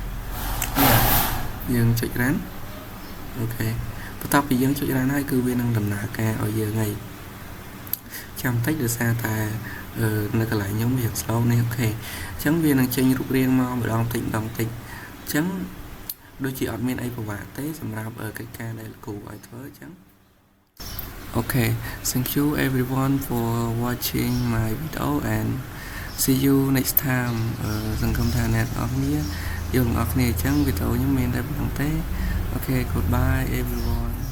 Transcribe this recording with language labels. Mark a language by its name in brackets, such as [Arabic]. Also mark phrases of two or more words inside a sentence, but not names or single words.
[Khmer] យើងចុច run អូខេបន្ទាប់ពីយើងចុច run ហើយគឺវានឹងដំណើរការឲ្យយើងហើយចាំបន្តិច ដោយសារតែនៅកន្លែងខ្ញុំវា slow នេះអូខេអញ្ចឹងវានឹងចេញរូបរាងមកម្ដងតិចអញ្ចឹងដូចជាអត់មានអីពិបាកទេសម្រាប់កិច្ចការដែលលោកគ្រូឲ្យធ្វើអញ្ចឹង [English] Okay, thank you everyone for watching my video and see you next time [Khmer] សង្ឃឹមថាអ្នកនរគ្នាយើងអ្នកនរគ្នាអញ្ចឹងវីដេអូខ្ញុំមានតែប៉ុណ្្នឹងទេ [English] Okay, goodbye everyone